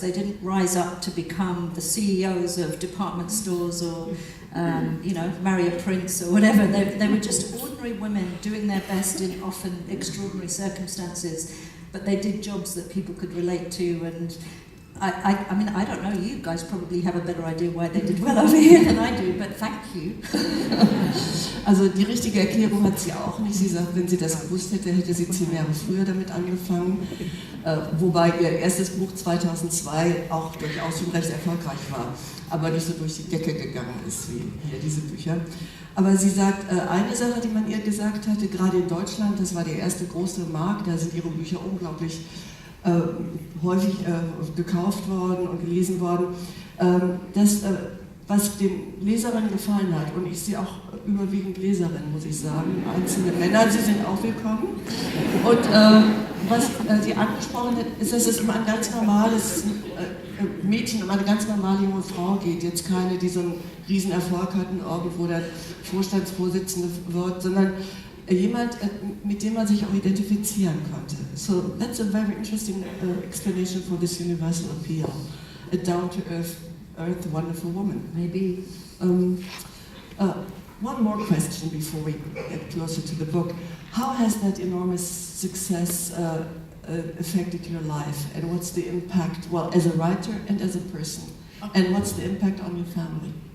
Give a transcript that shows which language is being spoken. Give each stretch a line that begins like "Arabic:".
English: They didn't rise up to become the CEOs of department stores or marry a prince or whatever. They were just ordinary women doing their best in often extraordinary circumstances, but they did jobs that people could relate to. And I mean, I don't know, you guys probably have a better idea why they did well over here than I do, but thank you.
German: Also die richtige Erklärung hat sie auch nicht. Sie sagt, wenn sie das gewusst hätte, hätte sie 10 Jahre früher damit angefangen. Wobei ihr erstes Buch 2002 auch durchaus schon recht erfolgreich war, aber nicht so durch die Decke gegangen ist wie hier diese Bücher. Aber sie sagt, eine Sache, die man ihr gesagt hatte, gerade in Deutschland, das war der erste große Markt, da sind ihre Bücher unglaublich häufig gekauft worden und gelesen worden, dass was den Leserinnen gefallen hat. Und ich sehe auch überwiegend Leserinnen, muss ich sagen. Einzelne Männer, sie sind auch willkommen. Und was sie angesprochen hat, ist, dass es um ein ganz normales Mädchen, um eine ganz normale junge Frau geht. Jetzt keine, die so einen riesen Erfolg hatten, irgendwo der Vorstandsvorsitzende wird, sondern jemand, mit dem man sich auch identifizieren konnte.
English: So that's a very interesting explanation for this universal appeal. A down-to-earth, wonderful woman. Maybe. One more question before we get closer to the book. How has that enormous success affected your life, and what's the impact, well, as a writer and as a person, and what's the impact on your family?